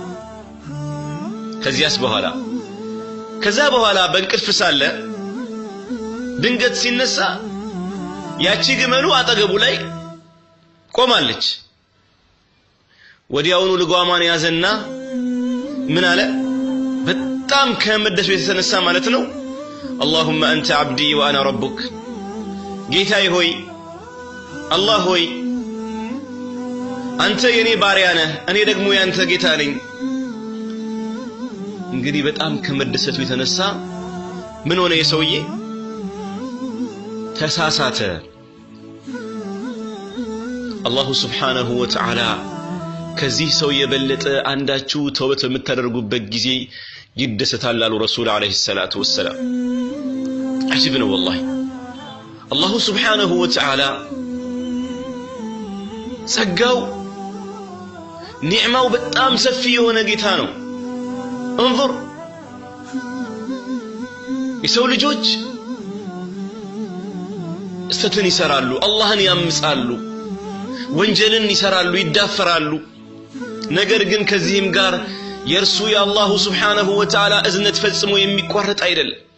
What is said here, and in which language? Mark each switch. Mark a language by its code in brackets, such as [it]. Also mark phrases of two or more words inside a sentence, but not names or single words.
[am] ከዛ በኋላ በእንቅልፍ ሳለ ድንገት ሲነሳ ያቺ ግመሉ አጠገቡ ላይ ቆማለች ወዲያውኑ ልጓማን ያዘና ምን አለ በጣም ከመደሱ የተነሳ ማለት ነው [ar] اللهم انت عبدي وانا ربك [am] ጌታዬ ሆይ አላህ ሆይ አንተ የኔ ባሪያ ነህ እኔ ደግሞ ያንተ ጌታ ነኝ እንግዲህ በጣም ከመደሰቱ የተነሳ ምን ሆነ የሰውዬ ተሳሳተ [ar] الله سبحانه وتعالى [am] ከዚህ ሰው የበለጠ አንዳችሁ ተውበት በምታደርጉበት ጊዜ ይደሰታል አሉ ረሱል [ar] عليه الصلاة والسلام [am] عجيب ነው [ar] والله الله سبحانه وتعالى [am] ጸጋው ኒዕማው በጣም ሰፊ የሆነ ጌታ ነው انظر የሰው ልጆች ስተትን ይሰራሉ አላህን ያምጻሉ ወንጀልን ይሰራሉ ይዳፈራሉ ነገር ግን ከዚህም ጋር የርሱ የአላሁ [ar] سبحانه وتعالى [am] እዝነት ፈጽሞ የሚቋረጥ አይደለም